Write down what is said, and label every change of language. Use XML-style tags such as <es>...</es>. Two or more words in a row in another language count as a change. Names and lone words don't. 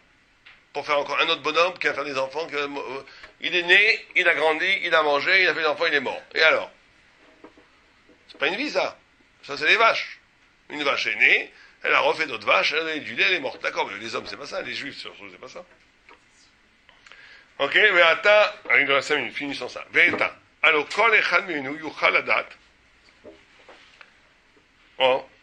<fr>Pour faire encore un autre bonhomme qui va faire des enfants. Il est né, il a grandi, il a mangé, il a fait des enfants, il est mort. Et alors? C'est pas une vie, ça. Ça, c'est les vaches. Une vache est née, elle a refait d'autres vaches, elle a donné du lait, elle est morte. D'accord, mais les hommes, c'est pas ça. Les juifs, surtout, c'est pas ça. Ok, Ve'ata, il reste 5 minutes, finissons ça. Ve'ata. Alors,</fr> <he>כל אחד ממנו יוכל לדעת. Oh.</he>